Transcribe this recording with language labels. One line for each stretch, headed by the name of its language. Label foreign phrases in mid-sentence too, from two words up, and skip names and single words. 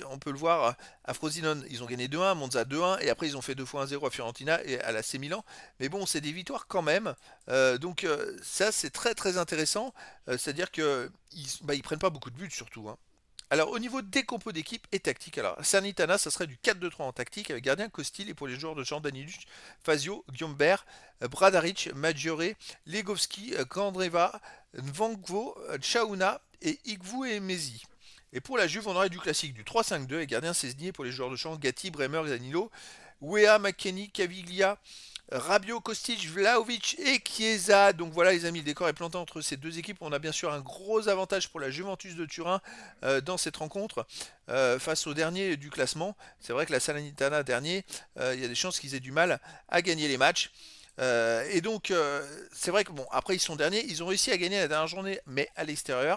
French: On peut le voir à Frosinone, ils ont gagné 2-1, Monza 2-1, et après ils ont fait 2 fois 1-0 à Fiorentina et à l'AC Milan. Mais bon, c'est des victoires quand même. Donc ça, c'est très très intéressant. C'est-à-dire qu'ils ils prennent pas beaucoup de buts surtout, hein. Alors au niveau des compos d'équipe et tactique, alors Sanitana, ça serait du 4-2-3 en tactique avec gardien Costil et pour les joueurs de genre Danilus, Fazio, Guimbert, Bradaric, Maggiore, Legovski, Kandreva, Nvankwo, Chauna et Igvu et Mezi. Et pour la Juve, on aurait du classique du 3-5-2 avec gardien Cesny pour les joueurs de champ Gatti, Bremer, Danilo, Wea, McKenny, Caviglia, Rabiot, Kostic, Vlahovic et Chiesa. Donc voilà les amis, le décor est planté entre ces deux équipes. On a bien sûr un gros avantage pour la Juventus de Turin dans cette rencontre face au dernier du classement. C'est vrai que la Salernitana dernier, il y a des chances qu'ils aient du mal à gagner les matchs. Et donc, c'est vrai que bon, après ils sont derniers, ils ont réussi à gagner la dernière journée, mais à l'extérieur.